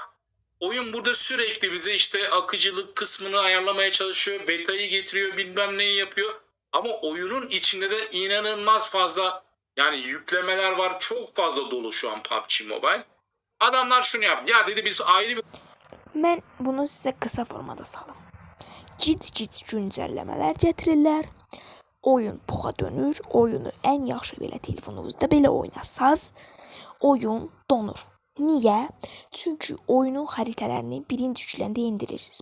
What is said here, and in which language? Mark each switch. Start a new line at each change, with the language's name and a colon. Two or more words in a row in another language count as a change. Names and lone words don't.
Turkish: Oyun burada sürekli bize işte akıcılık kısmını ayarlamaya çalışıyor. Beta'yı getiriyor, bilmem neyi yapıyor. Ama oyunun içinde de inanılmaz fazla yani yüklemeler var. Çok fazla dolu şu an PUBG Mobile. Adamlar şunu yaptı. Ya dedi biz ayrı bir...
Azerbaijani: Mən bunu sizə qısa formada salım. Cic güncəlləmələr gətirirlər. Oyun poxa dönür. Oyunu ən yaxşı belə telefonunuzda belə oynasaz, oyun donur.
Turkish: Niye?
Azerbaijani: Çünkü oyunun haritalarını birinci yükləndə indirirsiniz.